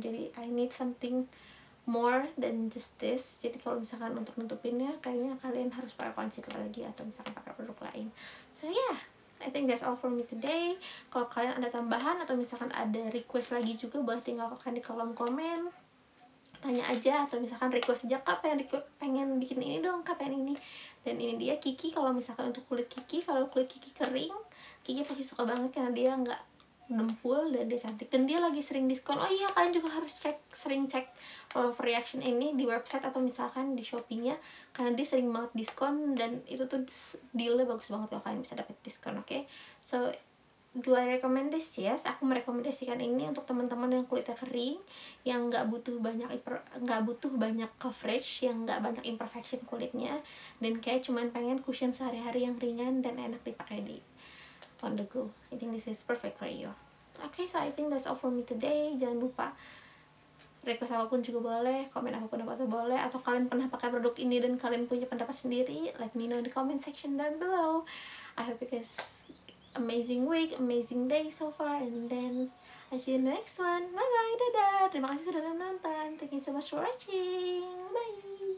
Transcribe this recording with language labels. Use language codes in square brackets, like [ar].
[en] Jadi I need something more than just this. [id] Jadi kalau misalkan untuk nutupinnya kayaknya kalian harus pakai concealer lagi atau misalkan pakai produk lain. [en] So yeah, I think that's all for me today. [id] Kalau kalian ada tambahan atau misalkan ada request lagi juga, boleh tinggalkan di kolom komen, tanya aja, atau misalkan request aja, Kak pengen bikin ini dong, Kak pengen ini. Dan ini dia Kiki, kalau misalkan untuk kulit Kiki, kalau kulit Kiki kering, Kiki pasti suka banget karena dia nggak dempul dan dia cantik, dan dia lagi sering diskon. Oh iya, kalian juga harus sering cek Reaction ini di website atau misalkan di Shopee-nya, karena dia sering banget diskon dan itu tuh dealnya bagus banget kalau kalian bisa dapet diskon. [en] Oke, so do I recommend this? [id] Yes, aku merekomendasikan ini untuk teman-teman yang kulitnya kering, yang nggak butuh banyak coverage, yang nggak banyak imperfection kulitnya, dan kayak cuman pengen cushion sehari-hari yang ringan dan enak dipakai di on the go. [en] I think this is perfect for you. Okay, so I think that's all for me today. [id] Jangan lupa request apapun juga boleh, komen apapun boleh, atau kalian pernah pakai produk ini dan kalian punya pendapat sendiri, [en] let me know in the comment section down below. I hope you guys amazing week, amazing day so far, and then I see you in the next one. Bye bye, [id] dadah. Terima kasih sudah nonton. [en] Thank you so much for watching. Bye.